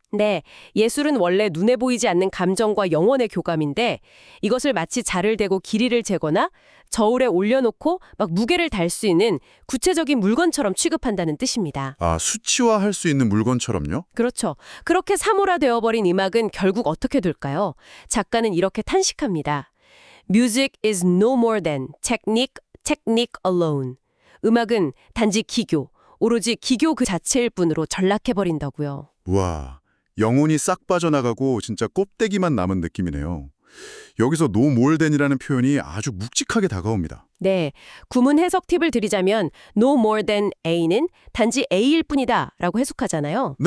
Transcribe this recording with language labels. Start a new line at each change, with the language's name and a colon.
Korean: 네, 예술은 원래 눈에 보이지 않는 감정과 영혼의 교감인데 이것을 마치 자를 대고 길이를 재거나 저울에 올려놓고 막 무게를 달 수 있는 구체적인 물건처럼 취급한다는 뜻입니다. 아, 수치화할 수 있는 물건처럼요? 그렇죠. 그렇게 사물화되어버린 음악은 결국 어떻게 될까요? 작가는 이렇게 탄식합니다.
English: Music is no more than technique alone.
Korean: 음악은 단지 기교, 오로지 기교 그 자체일 뿐으로 전락해버린다고요. 와, 영혼이 싹 빠져나가고 진짜 껍데기만 남은 느낌이네요. 여기서
English: no more than
Korean: 이라는 표현이 아주 묵직하게 다가옵니다. 네, 구문 해석 팁을 드리자면
English: no more than A
Korean: 는 단지 A일 뿐이다 라고 해석하잖아요.